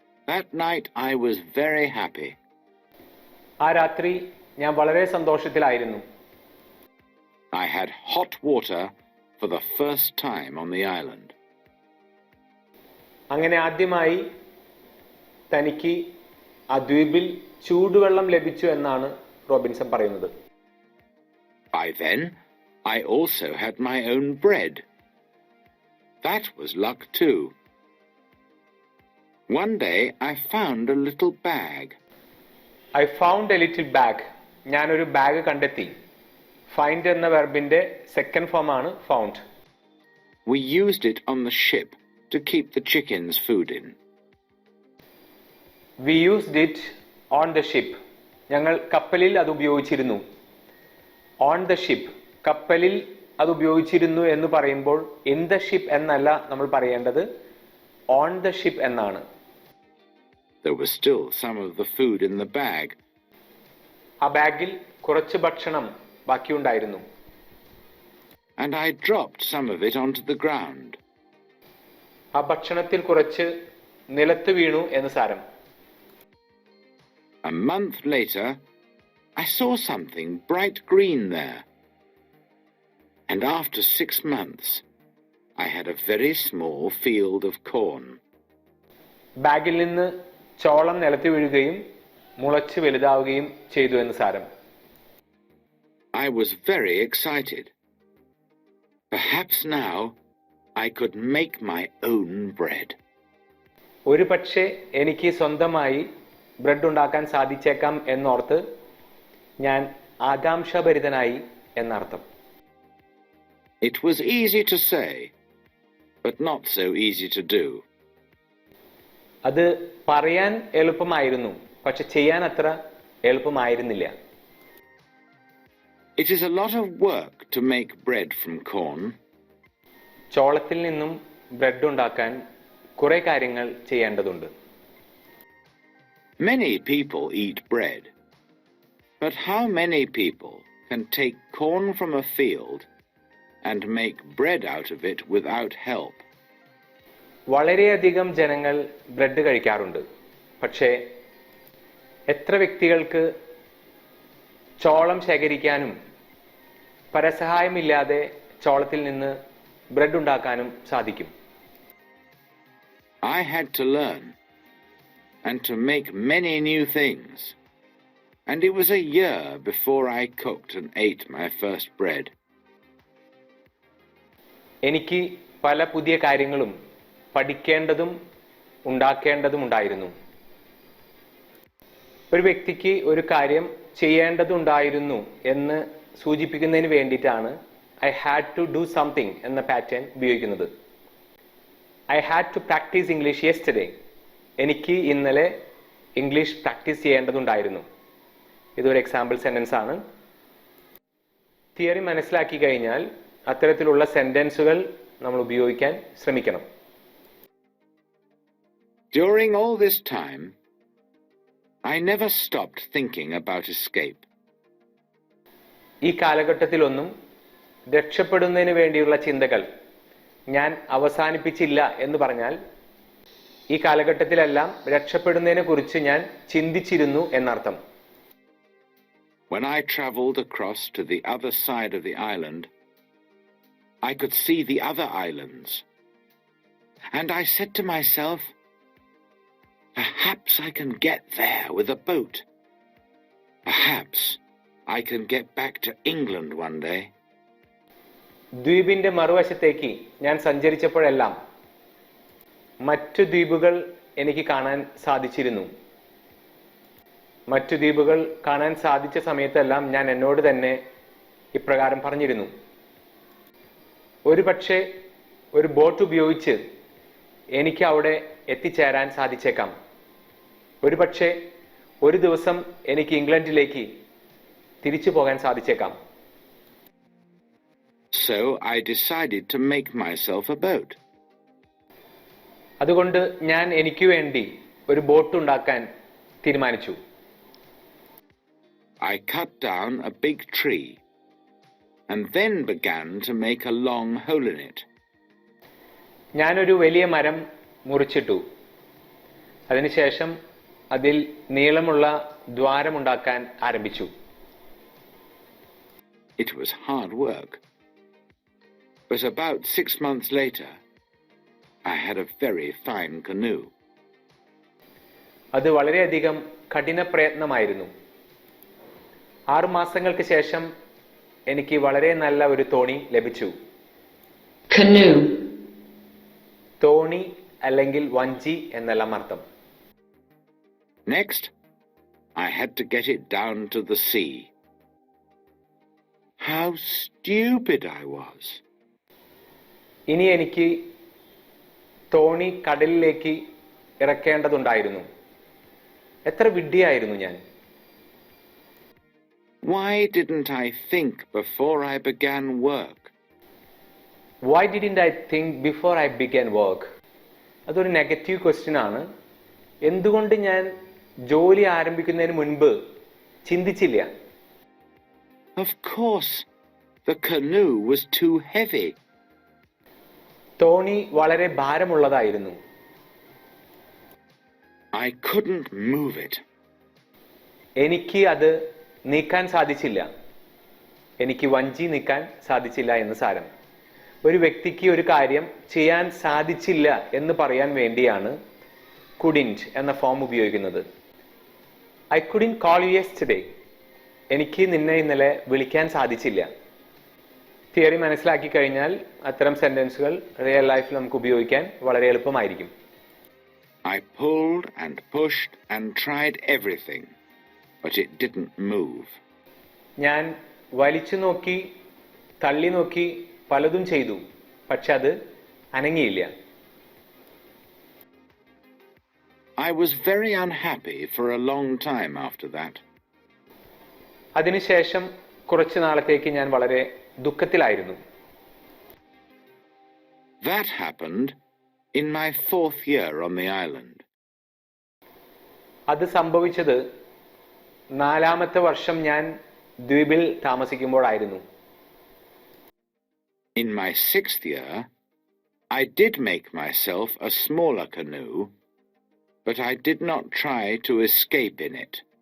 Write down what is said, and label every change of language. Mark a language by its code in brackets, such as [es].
[en] That night I was very happy. [ml] ആ രാത്രി ഞാൻ വളരെ സന്തോഷത്തിലായിരുന്നു. [en] I had hot water for the first time on the island. [ml] അങ്ങനെ ആദ്യമായി തനിക്ക് ആ ദ്വീപിൽ ചൂടുവെള്ളം ലഭിച്ചു എന്നാണ് റോബിൻസൺ പറയുന്നത്. [en] By then, I also had my own bread. That was luck too. One day I found a little bag. I found a little bag. [ml] ഞാനൊരു ബാഗ് കണ്ടെത്തി. Find എന്ന വെർബിന്റെ സെക്കൻഡ് ഫോം ആണ് found. [en] We used it on the ship to keep the chickens food in. We used it on the ship. [ml] ഞങ്ങൾ കപ്പലിൽ അത് ഉപയോഗിച്ചിരുന്നു. [en] On the ship. [ml] കപ്പലിൽ അത് ഉപയോഗിച്ചിരുന്നു എന്ന് പറയുമ്പോൾ [en] in the ship [ml] എന്നല്ല നമ്മൾ പറയേണ്ടത്, [en] on the ship [ml] എന്നാണ്. [en] There was still some of the food in the bag. [ml] ആ ബാഗിൽ കുറച്ച് ഭക്ഷണം ബാക്കിയുണ്ടായിരുന്നു. [en] And I dropped some of it onto the ground. [ml] ആ ഭക്ഷണത്തിൽ കുറച്ച് നിലത്ത് വീണു എന്ന് സാരം. [en] A month later, I saw something bright green there. And after 6 months, I had a very small field of corn. [ml] ബാഗിൽ നിന്ന് ചോളം നിലത്ത് വീഴുകയും മുളച്ച് വലുതാവുകയും ചെയ്തു എന്ന് സാരം. [en] I was very excited. Perhaps now I could make my own bread. [ml] ഒരു പക്ഷേ എനിക്ക് സ്വന്തമായി ബ്രെഡ് ഉണ്ടാക്കാൻ സാധിച്ചേക്കാം എന്നോർത്ത് ഞാൻ ആകാംക്ഷാഭരിതനായി എന്നർത്ഥം. [en] It was easy to say, but not so easy to do. [ml] അത് പറയാൻ എളുപ്പമായിരുന്നു, പക്ഷെ ചെയ്യാൻ അത്ര എളുപ്പമായിരുന്നില്ല. [en] It is a lot of work to make bread from corn. [ml] ചോളത്തിൽ നിന്നും ബ്രെഡ് ഉണ്ടാക്കാൻ കുറെ കാര്യങ്ങൾ ചെയ്യേണ്ടതുണ്ട്. [en] Many people eat bread, but how many people can take corn from a field and make bread out of it without help. [ml] വളരെയധികം ജനങ്ങൾ bread കഴിക്കാറുണ്ട്. പക്ഷേ എത്ര വ്യക്തികൾക്ക് ചോളം ശേഖരിക്കാനും പരസഹായമില്ലാതെ ചോളത്തിൽ നിന്ന് ബ്രെഡ് ഉണ്ടാക്കാനും സാധിക്കും? [en] I had to learn and to make many new things, and it was a year before I cooked and ate my first bread. [ml] എനിക്ക് പല പുതിയ കാര്യങ്ങളും പഠിക്കേണ്ടതും ഉണ്ടാക്കേണ്ടതും ഉണ്ടായിരുന്നു. ഒരു വ്യക്തിക്ക് ഒരു കാര്യം ചെയ്യേണ്ടതുണ്ടായിരുന്നു എന്ന് സൂചിപ്പിക്കുന്നതിന് വേണ്ടിയിട്ടാണ് [en] I had to do something [ml] എന്ന പാറ്റേൺ ഉപയോഗിക്കുന്നത്. [en] I had to practice English yesterday. [ml] എനിക്ക് ഇന്നലെ ഇംഗ്ലീഷ് പ്രാക്ടീസ് ചെയ്യേണ്ടതുണ്ടായിരുന്നു. ഇതൊരു എക്സാമ്പിൾ സെന്റൻസ് ആണ്. തിയറി മനസ്സിലാക്കി കഴിഞ്ഞാൽ അത്തരത്തിലുള്ള സെന്റൻസുകൾ നമ്മൾ ഉപയോഗിക്കാൻ ശ്രമിക്കണം. [en] During all this time, I never stopped thinking about escape. [ml] ഈ കാലഘട്ടത്തിലൊന്നും രക്ഷപ്പെടുന്നതിന് വേണ്ടിയുള്ള ചിന്തകൾ ഞാൻ അവസാനിപ്പിച്ചില്ല എന്ന് പറഞ്ഞാൽ ഈ കാലഘട്ടത്തിലെല്ലാം രക്ഷപ്പെടുന്നതിനെ കുറിച്ച് ഞാൻ ചിന്തിച്ചിരുന്നു എന്നർത്ഥം. [en] When I traveled across to the other side of the island, I could see the other islands. And I said to myself, perhaps I can get there with a boat. Perhaps I can get back to England one day. [ml] ദ്വീപിന്റെ മറുവശത്തേക്ക് ഞാൻ സഞ്ചരിച്ചപ്പോഴെല്ലാം മറ്റു ദ്വീപുകൾ എനിക്ക് കാണാൻ സാധിച്ചിരുന്നു. മറ്റു ദ്വീപുകൾ കാണാൻ സാധിച്ച സമയത്തെല്ലാം ഞാൻ എന്നോട് തന്നെ ഇപ്രകാരം പറഞ്ഞിരുന്നു, ഒരു പക്ഷേ ഒരു ബോട്ട് ഉപയോഗിച്ച് എനിക്ക് അവിടെ എത്തിച്ചേരാൻ സാധിച്ചേക്കാം. ഒരു പക്ഷേ ഒരു ദിവസം എനിക്ക് ഇംഗ്ലണ്ടിലേക്ക് തിരിച്ചു പോകാൻ സാധിച്ചേക്കാം. [en] So I decided to make myself a boat. [ml] അതുകൊണ്ട് ഞാൻ എനിക്ക് വേണ്ടി ഒരു ബോട്ട് ഉണ്ടാക്കാൻ തീരുമാനിച്ചു. [en] I cut down a big tree and then began to make a long hole in it. [ml] ഞാനൊരു വലിയ മരം മുറിച്ചിട്ടു. അതിനുശേഷം അതിൽ നീളമുള്ള ദ്വാരമുണ്ടാക്കാൻ ആരംഭിച്ചു. [en] It was hard work. But about 6 months later, I had a very fine canoe. [ml] അത് വളരെയധികം കഠിന പ്രയത്നമായിരുന്നു. 6 മാസങ്ങൾക്ക് ശേഷം എനിക്ക് വളരെ നല്ല ഒരു തോണി ലഭിച്ചു. [en] Canoe. [ml] തോണി അല്ലെങ്കിൽ വഞ്ചി എന്നെല്ലാം അർത്ഥം. [en] Next, I had to get it down to the sea. How stupid I was. [ml] ഇനി എനിക്ക് തോണി കടലിലേക്ക് ഇറക്കേണ്ടതുണ്ടായിരുന്നു. എത്ര വിഡ്ഢിയായിരുന്നു ഞാൻ. [en] Why didn't I think before I began work? Why didn't I think before I began work? [ml] അതൊരു നെഗറ്റീവ് ക്വസ്റ്റ്യൻ ആണ്. എന്തുകൊണ്ട് ഞാൻ ജോലി ആരംഭിക്കുന്നതിന് മുൻപ് ചിന്തിച്ചില്ല? [en] Of course, the canoe was too heavy. [ml] തോണി വളരെ ഭാരമുള്ളതായിരുന്നു. [en] I couldn't move it. [ml] എനിക്ക് അത് നീക്കാൻ സാധിച്ചില്ല. എനിക്ക് വഞ്ചി നീക്കാൻ സാധിച്ചില്ല എന്ന് സാരം. ഒരു വ്യക്തിക്ക് ഒരു കാര്യം ചെയ്യാൻ സാധിച്ചില്ല എന്ന് പറയാൻ വേണ്ടിയാണ് couldn't എന്ന ഫോം ഉപയോഗിക്കുന്നത്. [en] I couldn't call you yesterday. [ml] എനിക്ക് നിന്നെ ഇന്നലെ വിളിക്കാൻ സാധിച്ചില്ല. തിയറി മനസ്സിലാക്കി കഴിഞ്ഞാൽ അത്തരം സെന്റൻസുകൾ റിയൽ ലൈഫിൽ നമുക്ക് ഉപയോഗിക്കാൻ വളരെ എളുപ്പമായിരിക്കും. [en] I pulled and pushed and tried everything, but it didn't move. [ml] ഞാൻ വലിച്ചു നോക്കി തള്ളി നോക്കി പലതും ചെയ്തു, പക്ഷെ അത് അനങ്ങിയില്ല. [en] I was very unhappy for a long time after that. [ml] അതിനുശേഷം കുറച്ചു നാളത്തേക്ക് ഞാൻ വളരെ ദുഃഖത്തിലായിരുന്നു. [en] That happened in my 4th year on the island. [ml] അത് സംഭവിച്ചത് 4ാമത്തെ വർഷം ഞാൻ ദ്വീപിൽ താമസിക്കുമ്പോഴായിരുന്നു. [en] In my 6th year, I did make myself a smaller canoe, but I did not try to escape in it.